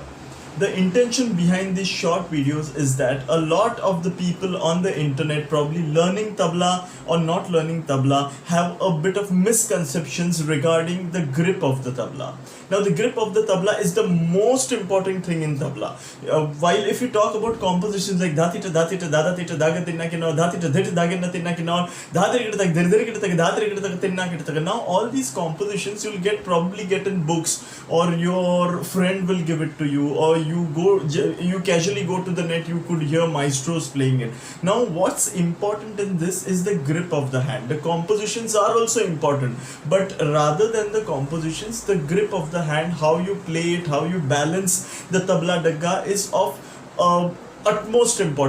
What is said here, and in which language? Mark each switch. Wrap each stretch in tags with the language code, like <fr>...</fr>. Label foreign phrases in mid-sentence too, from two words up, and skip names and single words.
<en>The intention behind these short videos is that a lot of the people on the internet probably learning tabla or not learning tabla have a bit of misconceptions regarding the grip of the tabla. Now the grip of the tabla is the most important thing in tabla. While if you talk about compositions like dhati ta dada tita daga tinna kinor dhati ta dhit dagena tinna kinor dhati kita tak dir kita tak dhati kita tak tinna kita tak, now all these compositions you'll probably get in books, or your friend will give it to you, or you casually go to the net, you could hear maestros playing it. Now what's important in this is the grip of the hand. The compositions are also important, but rather than the compositions, the grip of the hand, how you play it, how you balance the tabla dagga is of utmost importance.</en>